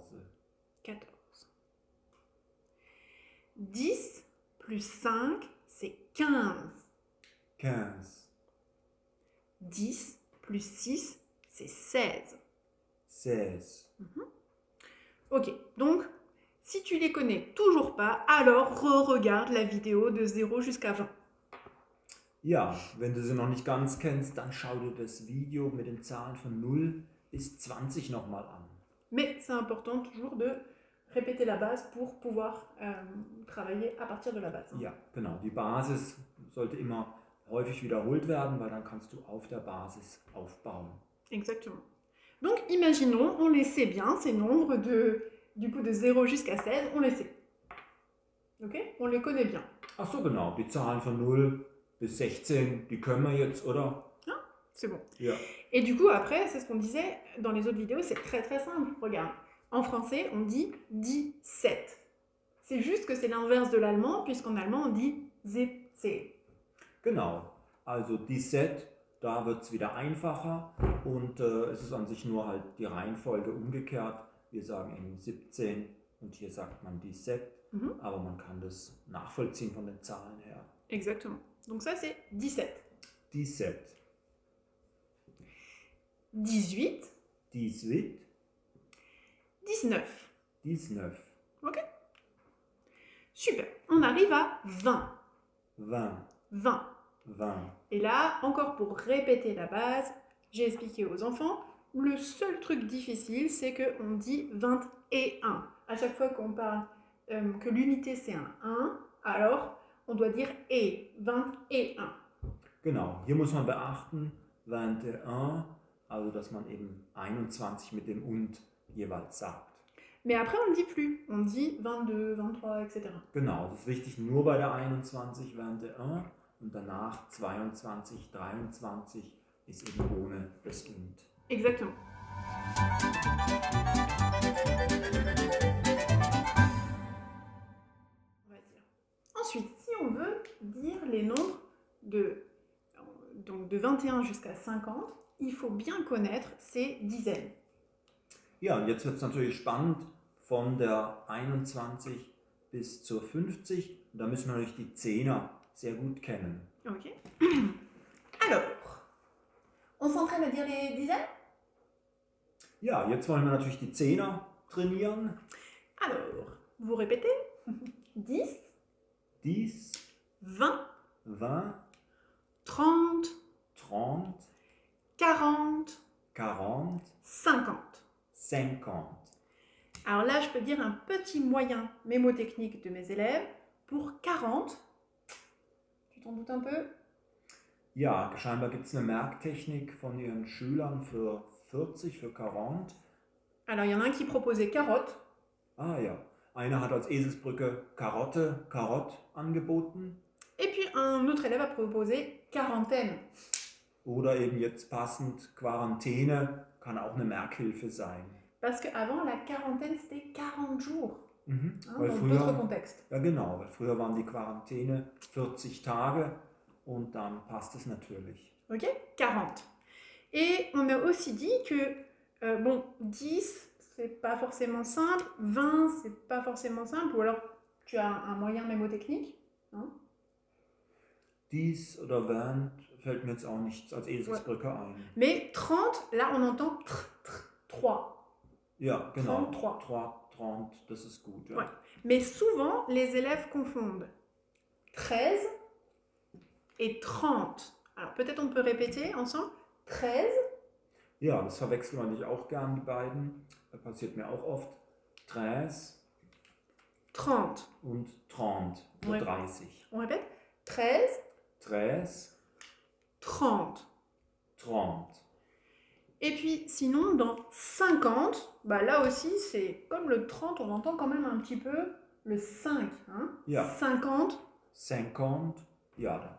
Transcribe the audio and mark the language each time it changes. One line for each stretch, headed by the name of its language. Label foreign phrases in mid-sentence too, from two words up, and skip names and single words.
French: 14. 10 plus 5, c'est 15. 15. 10 plus 6, c'est 16. 16. Ok, donc si tu les connais toujours pas, alors re-regarde la vidéo de 0 jusqu'à 20.
German: Ja, wenn du sie noch nicht ganz kennst, dann schau dir das Video mit den Zahlen von 0 bis 20 nochmal an.
French: Mais c'est important toujours de répéter la base pour pouvoir travailler à partir de la base.
German: Ja, genau. Die Basis sollte immer häufig wiederholt werden, weil dann kannst du auf der Basis aufbauen.
French: Exactement. Donc imaginons, on les sait bien, ces nombres du coup de 0 jusqu'à 16, on les sait. Ok? On les connaît bien.
German: Ach so, genau. Die Zahlen von 0 bis 16, die können wir jetzt, oder?
French: C'est bon.
German: Ja.
French: Et du coup, après, c'est ce qu'on disait dans les autres vidéos, c'est très très simple. Regarde, en français, on dit 17. C'est juste que c'est l'inverse de l'allemand, puisqu'en allemand, on dit 17.
German: Genau. Also 17, da wird es wieder einfacher und es ist an sich nur halt die Reihenfolge umgekehrt. Wir sagen eben 17 und hier sagt man 17, aber man kann das nachvollziehen von den Zahlen her.
French: Exactement. Donc ça, c'est 17. 17. 18. 18. 19. 19. Ok? Super. On arrive à 20. 20. 20. 20. Et là, encore pour répéter la base, j'ai expliqué aux enfants, le seul truc difficile, c'est qu'on dit 21. À chaque fois qu'on parle que l'unité c'est un 1, alors on doit dire et, 21.
German: Genau, hier muss man beachten, 21, also dass man eben 21 mit dem und jeweils sagt.
French: Mais après, on ne le dit plus. On dit 22, 23, etc.
German: Genau, das ist wichtig nur bei der 21 während der und danach 22, 23 ist eben ohne das und.
French: Exactement. On va dire. Ensuite, si on veut dire les nombres donc de 21 jusqu'à 50, il faut bien connaître ces dizaines.
German: Ja, und jetzt wird es natürlich spannend von der 21 bis zur 50. Und da müssen wir natürlich die Zehner sehr gut kennen. Ok.
French: Alors, on s'entraîne à dire les dizaines?
German: Ja, jetzt wollen wir natürlich die Zehner trainieren.
French: Alors, vous répétez 10, 10, 20, 20, 30, 30, 40, 40, 50. 50. Alors là, je peux dire un petit moyen mémotechnique de mes élèves. Pour 40, tu t'en doutes un peu?
German: Ja, scheinbar gibt es eine Merktechnik von ihren Schülern für 40, für 40.
French: Alors, il y en a un qui proposait carotte.
German: Ah ja, einer hat als Eselsbrücke Karotte, Karott angeboten.
French: Et puis, un autre élève a proposé quarantaine.
German: Oder eben jetzt passend Quarantäne kann auch eine Merkhilfe sein.
French: Parce qu'avant, la quarantaine, c'était 40 jours. Mhm. Dans d'autres contextes.
German: Ja genau, weil früher waren die Quarantäne 40 Tage und dann passt es natürlich.
French: Ok, 40. Et on a aussi dit que, 10, c'est pas forcément simple, 20, c'est pas forcément simple, ou alors tu as un moyen mémotechnique. Hein?
German: 10 oder 20 fällt mir jetzt auch nichts als Eselsbrücke ein.
French: Mais 30, là on entend 3.
German: Ja, genau. 33. 30, das ist gut. Ja.
French: Ouais. Mais souvent, les élèves confondent 13 et 30. Alors peut-être on peut répéter ensemble. 13.
German: Ja, das verwechseln wir nicht auch gern, die beiden. Das passiert mir auch oft. 13. 30. Und 30, für 30.
French: On répète. 13. 13. 30. 30. Et puis sinon, dans 50, bah là aussi, c'est comme le 30, on entend quand même un petit peu le 5. Hein?
German: Ja. 50. 50. Ja.